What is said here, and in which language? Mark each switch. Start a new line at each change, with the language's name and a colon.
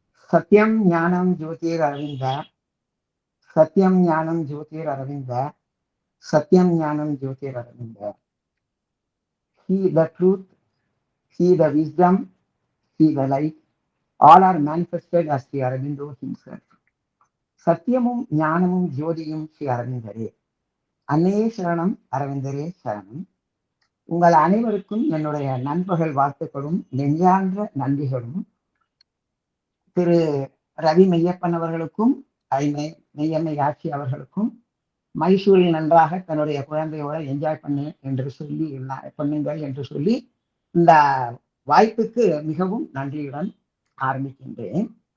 Sanskrit: சத்யம் ஞானம் ஜோதிர் அரவிந்த, சத்யம் ஞானம் ஜோதிர் அரவிந்த, சத்யம் ஞானம் ஜோதிர் Arvind.
English: He the truth, he the wisdom, he the light, all are manifested as Sri Aurobindo himself.
Tamil: சத்தியமும் ஞானமும் ஜோதியும் ஸ்ரீ அரவிந்தரே. அன்னையே சரணம், அரவிந்தரே சரணம். உங்கள் அனைவருக்கும் என்னுடைய நண்பர்கள் வாழ்த்துக்களும் நெஞ்சார்ந்த நன்றிகளும். திரு ரவி மெய்யப்பன் அவர்களுக்கும் மெய்யம்மை ஆட்சி அவர்களுக்கும் மைசூரில் நன்றாக தன்னுடைய குழந்தையோட என்ஜாய் பண்ணு என்று சொல்லி பண்ணுங்கள் என்று சொல்லி இந்த வாய்ப்புக்கு மிகவும் நன்றியுடன் ஆரம்பிக்கின்றேன்.